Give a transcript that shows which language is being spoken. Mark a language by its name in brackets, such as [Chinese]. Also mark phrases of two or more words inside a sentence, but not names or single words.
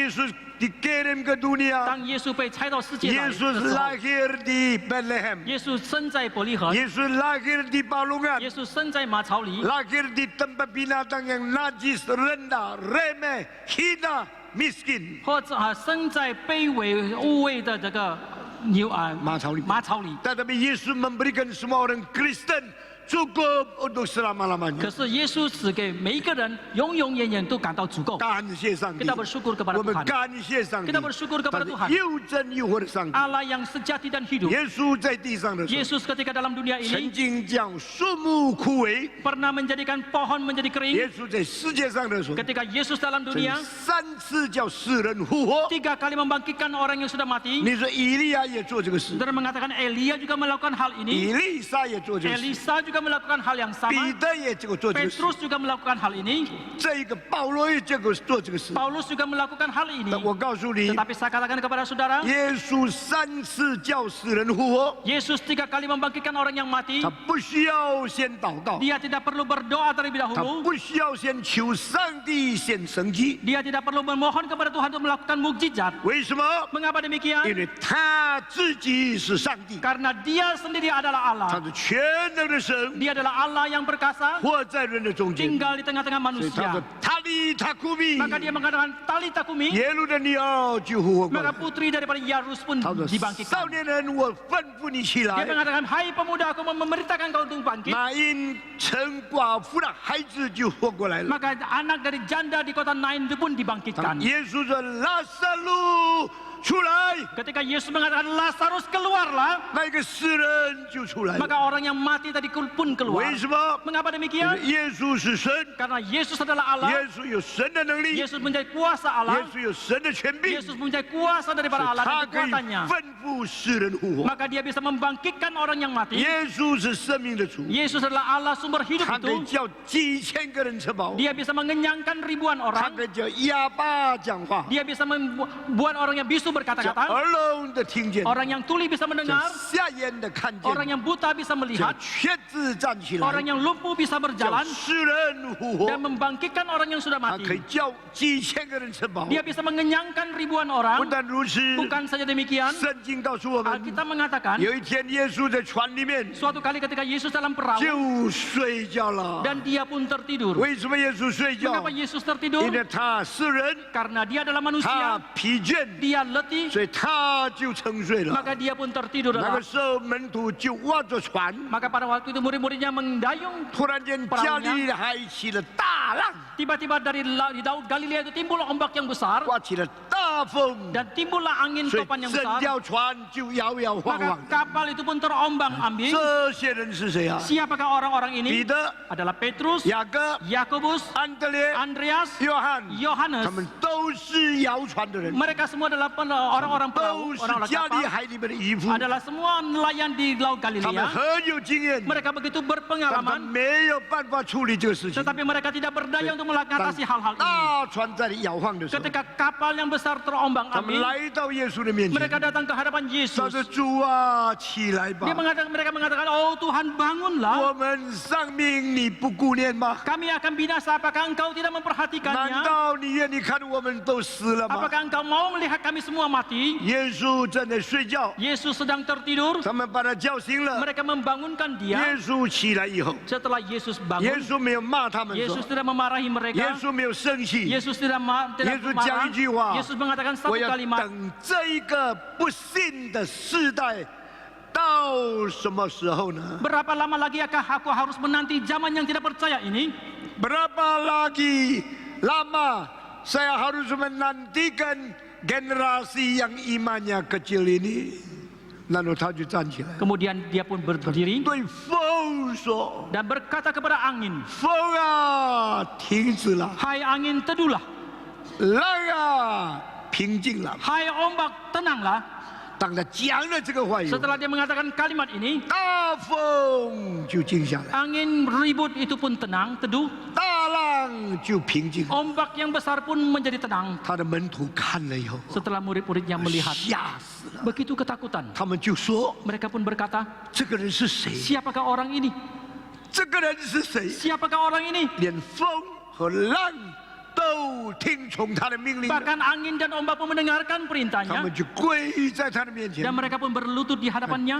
[Indonesian] Yesus dikirim ke dunia, [Chinese] 当耶稣被差到世界来的时 Yesus 候， [Indonesian] lahir di Bethlehem. [Chinese] 耶稣生在伯利恒， [Indonesian] Yesus lahir di Palungan. [Chinese] 耶稣生在马槽里， [Indonesian] Lahir di tempat binatang yang najis, rendah, remeh, hina, miskin. [Chinese] 或者生在卑微污秽的这个马槽里。 [Indonesian] Tetapi Yesus memberikan semua orang Kristen cukup untuk selama-lamanya. [Chinese] 可是耶稣只给每一个人永永远远都感到足够。感谢上帝， [Indonesian] Kita bersyukur kepada [Chinese] 我们 [Indonesian] Tuhan. [Chinese] 感谢上帝， [Indonesian] Kita bersyukur kepada [Chinese] 他是 [Indonesian] Tuhan. [Chinese] 又真又活的上帝。 [Indonesian] Allah yang sejati dan hidup. [Chinese] 耶稣在地上的时候， [Indonesian] Yesus ketika dalam dunia [Chinese] 曾 [Indonesian] ini [Chinese] 经将树木枯萎； [Indonesian] pernah menjadikan pohon menjadi kering. [Chinese] 耶稣在世界上的时候， [Indonesian] Ketika Yesus dalam [Chinese] 曾 [Indonesian] dunia [Chinese] 3次叫世人复活。 [Indonesian] 3 kali membangkitkan orang yang sudah mati. [Chinese] 你说以利亚也做这个事， [Indonesian] Saudara mengatakan Elia juga melakukan hal ini. [Chinese] 以利沙也做这个事， [Indonesian] Elisa juga juga melakukan hal yang [Chinese] 彼 [Indonesian] sama. [Chinese] 得也这个做这个事， [Indonesian] Petrus juga melakukan hal ini. [Chinese] 这个保罗也这个做这个事。 [Indonesian] Paulus juga melakukan hal ini. [Chinese] 但我告诉你， [Indonesian] Tetapi saya katakan kepada saudara, [Chinese] 耶稣3次叫死人复活， [Indonesian] Yesus 3 kali membangkitkan orang yang mati. [Chinese] 他不需要先祷告， [Indonesian] Dia tidak perlu berdoa terlebih [Chinese] 他 [Indonesian] dahulu. [Chinese] 不需要先求上帝显神迹。 [Indonesian] Dia tidak perlu memohon kepada Tuhan untuk melakukan mukjizat. [Chinese] 为什么？ [Indonesian] Mengapa [Chinese] 因 [Indonesian] demikian? [Chinese] 为他自己是上帝， [Indonesian] Karena dia sendiri adalah [Chinese] 他 [Indonesian] Allah. [Chinese] 是全能的神， [Indonesian] Dia adalah Allah yang perkasa, [Chinese] 活在人的中间。 [Indonesian] tinggal di tengah-tengah [Chinese] 所以他 [Indonesian] manusia. [Chinese] 说：“塔利塔库米， [Indonesian] Maka dia mengatakan, [Aramaic] Talita kumi. [Chinese] 耶路的女儿就复活过 [Indonesian] Maka [Chinese] 来。 [Indonesian] putri daripada Yarus pun [Chinese] 他说：“少 [Indonesian] dibangkitkan. [Chinese] 年人，我吩咐你起 [Indonesian] Dia [Chinese] 来。 [Indonesian] mengatakan, hai pemuda, aku memberitakan kau untuk bangkit. [Chinese] 马因成寡妇的孩子就活过来了。 [Indonesian] Maka anak dari janda di kota Nain itu pun [Chinese] 当 [Indonesian] dibangkitkan. [Chinese] 耶稣说：“拉撒路出来！” [Indonesian] Ketika Yesus mengatakan Lazarus keluarlah, [Chinese] 那个死人就出来了。 [Indonesian] maka orang yang mati tadi pun keluar. [Chinese] 为什么？ [Indonesian] Mengapa [Chinese] 因为 [Indonesian] demikian? [Chinese] 耶稣是神， [Indonesian] Karena Yesus adalah Allah. [Chinese] 耶稣有神的能力，耶 [Indonesian] Yesus mempunyai kuasa Allah. [Chinese] 稣有神的权柄， [Indonesian] Yesus mempunyai kuasa daripada Allah [Chinese] 他 [Indonesian] dan [Chinese] 可以 [Indonesian] kekuatannya. [Chinese] 吩咐世人复活。 [Indonesian] Maka dia bisa membangkitkan orang yang mati. [Chinese] 耶稣是生命的主， [Indonesian] Yesus adalah Allah sumber hidup [Chinese] 他可以 [Indonesian] itu. [Chinese] 叫几千个人吃饱， [Indonesian] Dia bisa mengenyangkan ribuan [Chinese] 他 [Indonesian] orang. [Chinese] 可以叫哑巴讲话， [Indonesian] Dia bisa membuat orang yang bisu [Chinese] 叫 [Indonesian] berkata-kata. [Chinese] 耳聋的听见， [Indonesian] Orang yang tuli bisa [Chinese] 叫 [Indonesian] mendengar. [Chinese] 瞎眼的看 [Indonesian] Orang [Chinese] 见， [Indonesian] yang buta bisa [Chinese] 叫 [Indonesian] melihat. [Chinese] 瘸子站起 [Indonesian] Orang [Chinese] 来， [Indonesian] yang lumpuh bisa [Chinese] 叫 [Indonesian] berjalan. [Chinese] 世人复活 [Indonesian] Dan。membangkitkan orang yang sudah [Chinese] 他可以 [Indonesian] mati. [Chinese] 叫几千个人吃饱。 [Indonesian] Dia bisa mengenyangkan ribuan [Chinese] 不 [Indonesian] orang. [Chinese] 但如此， [Indonesian] Bukan saja demikian. [Chinese] 圣经告诉我们， [Indonesian] Alkitab mengatakan, [Chinese] 有一天耶稣在船里面 [Indonesian] suatu kali ketika Yesus dalam perahu [Chinese] 就睡觉了。 [Indonesian] dan dia pun tertidur. [Chinese] 为什么耶稣睡觉？ [Indonesian] Mengapa Yesus tertidur? [Chinese] 因为他是人， [Indonesian] Karena dia adalah [Chinese] 他 [Indonesian] manusia. [Chinese] 疲倦， [Indonesian] Dia letih. [Chinese] 所以他就沉睡了。 [Indonesian] Maka dia pun tertidur. [Chinese] 那个时候门徒就挖着船， [Indonesian] Maka pada waktu itu murid-muridnya mendayung. [Chinese] 突然间加利利海起了大浪， [Indonesian] Tiba-tiba dari di Laut Galilea itu timbul ombak yang besar. [Chinese] 刮起了大风， [Indonesian] Dan timbullah angin [Chinese] 所以 [Indonesian] topan yang [Chinese] 整 [Indonesian] besar. [Chinese] 条船就摇摇晃 [Indonesian] Maka [Chinese] 晃。 [Indonesian] kapal itu pun terombang-ambing. [Chinese] 这些人是谁啊？ [Indonesian] Siapakah orang-orang [Chinese] 彼 [Indonesian] ini? [Chinese] 得、 [Indonesian] Adalah Petrus, [Chinese] 雅各、 [Indonesian] Yakobus, [Chinese] 安德烈、 [Indonesian] Andreas, [Chinese] 约翰， [Indonesian] Yohanes. [Chinese] 他们都是摇船的人， [Indonesian] Mereka semua adalah orang-orang [Chinese] 都 [Indonesian] perahu, [Chinese] 是 [Indonesian] orang-orang [Chinese] 加利 [Indonesian] kapal. [Chinese] 海里面的渔夫， [Indonesian] Adalah semua nelayan di Laut [Chinese] 他们 [Indonesian] Galilea. [Chinese] 很有经验， [Indonesian] Mereka begitu [Chinese] 但他 [Indonesian] berpengalaman, [Chinese] 没有办法处理这个事情。 [Indonesian] tetapi mereka tidak berdaya untuk mengatasi hal-hal ini. [Chinese] 大船在摇晃的时候， [Indonesian] Ketika kapal yang besar [Chinese] 他们 [Indonesian] terombang-ambing, [Chinese] 来到耶稣的面前， [Indonesian] mereka datang ke hadapan [Chinese] 他 [Indonesian] Yesus. [Chinese] 说：“主啊，起来 [Indonesian] Dia [Chinese] 吧！ [Indonesian] mereka mengatakan, oh Tuhan [Chinese] 我 [Indonesian] bangunlah. [Chinese] 们丧命你不顾念吗？ [Indonesian] Kami akan binasa, apakah engkau tidak [Chinese] 难 [Indonesian] memperhatikannya? [Chinese] 道你愿意看我们都死了吗 [Indonesian] Apakah engkau mau melihat kami semua mati?？” [Chinese] 耶稣正在睡觉， [Indonesian] Yesus sedang tertidur. [Chinese] 他们把他叫醒了。 [Indonesian] Mereka membangunkan [Chinese] 耶 [Indonesian] dia. [Chinese] 稣起来以后， [Indonesian] Setelah Yesus [Chinese] 耶 [Indonesian] bangun, [Chinese] 稣没有骂他们说 [Indonesian] Yesus，tidak memarahi [Chinese] 耶 [Indonesian] mereka. [Chinese] 稣没有生气， [Indonesian] Yesus tidak Yesus marah. [Chinese] 讲一句话， [Indonesian] Yesus mengatakan [Chinese] 我 [Indonesian] satu [Chinese] 要 [Indonesian] kalimat. [Chinese] 等这一个不信的世代到什么时候呢？ [Indonesian] Berapa lama lagi aku harus menanti zaman yang tidak percaya ini? Berapa lagi lama saya harus menantikan generasi yang imannya kecil ini? [Chinese] Lalu 他就站起来， [Indonesian] Kemudian dia pun berdiri [Chinese] 对风说 [Indonesian] dan berkata kepada angin, [Chinese] 风啊，停止了； [Indonesian] hai angin teduhlah, [Chinese] 浪啊，平静了。 [Indonesian] hai ombak tenanglah. [Chinese] 当他讲了这个话以后， [Indonesian] Setelah dia mengatakan kalimat ini, [Chinese] 大风就静下来， [Indonesian] angin ribut itu pun tenang, teduh. [Chinese] 大浪就平静。 [Indonesian] Ombak yang besar pun menjadi tenang. [Chinese] 他的门徒看了以后， [Indonesian] Setelah murid-muridnya melihat, [Chinese] 吓死了。 [Indonesian] begitu ketakutan. [Chinese] 他们就说 [Indonesian] Mereka pun berkata, [Chinese] 这个人是谁？ [Indonesian] siapakah orang ini? [Chinese] 这个人是谁？ [Indonesian] Siapakah orang ini? [Chinese] 连风和浪都听从他的命令了， [Indonesian] Bahkan angin dan ombak pun mendengarkan [Chinese] 他 [Indonesian] perintahnya. [Chinese] 们就跪在他的面前 [Indonesian] Dan，mereka pun berlutut di hadapannya